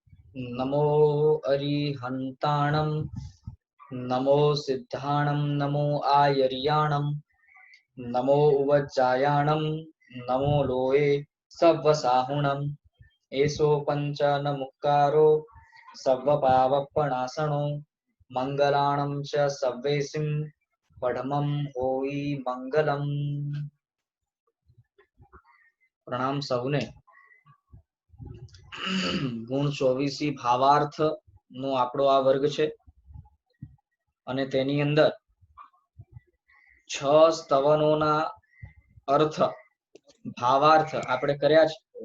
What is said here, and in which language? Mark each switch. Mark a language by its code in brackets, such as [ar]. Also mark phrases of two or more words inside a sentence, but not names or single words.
[pra] नमो अरिहन्ताणं नमो सिद्धाणं नमो आयर्याणं नमो उवज्जायाणं नमो लोये सव्वसाहुणम् एषो पञ्चन मुक्कारो सव्वपावपणासनो मंगलाणं च सव्वेसिं पढमं होई मंगलम। [gu] પ્રણામ સૌને। ગુણ 24 ભાવાર્થ નો આપણો આ વર્ગ છે અને તેની અંદર 6 સ્તવનોના અર્થ ભાવાર્થ આપણે કર્યા છે।